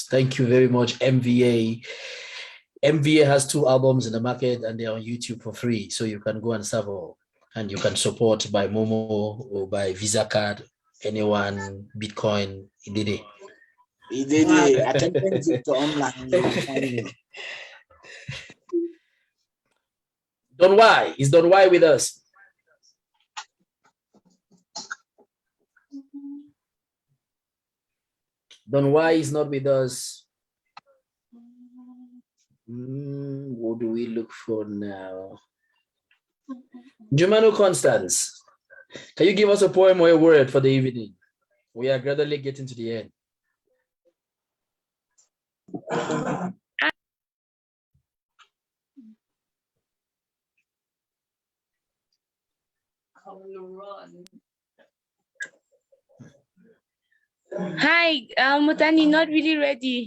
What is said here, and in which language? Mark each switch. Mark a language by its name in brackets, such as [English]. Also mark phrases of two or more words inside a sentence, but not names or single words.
[English] Thank you very much, MVA. MVA has 2 albums in the market and they're on YouTube for free. So you can go and sample and you can support by Momo or by Visa card, anyone, Bitcoin, he did it. He did it. Atemnkeng Victor online. Don Y. Is Don Y with us? Don Y is not with us. What do we look for now? Jumano Constance, can you give us a poem or a word for the evening? We are gradually getting to the end. Hi, Mottanni, not really ready.